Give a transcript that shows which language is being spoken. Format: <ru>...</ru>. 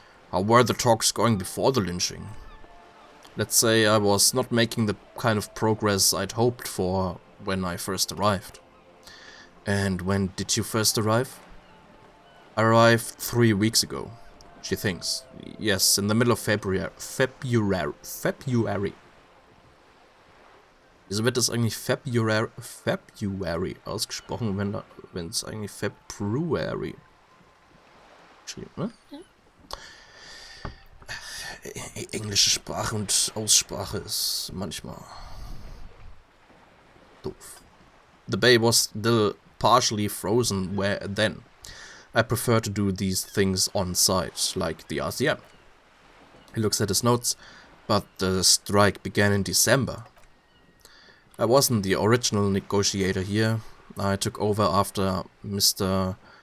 <en>How were the talks going before the lynching? Let's say I was not making the kind of progress I'd hoped for when I first arrived. And when did you first arrive? I arrived 3 weeks ago. she thinks. Yes, in the middle of February.</en> <de>Wieso wird das eigentlich February ausgesprochen, wenn es eigentlich February geschrieben, ne? Englische Sprache und Aussprache ist manchmal doof.</de> <en>The bay was still partially frozen then. I prefer to do these things on site, like the RCM. He looks at his notes, but the strike began in December. I wasn't the original negotiator here. I took over after Mr.</en>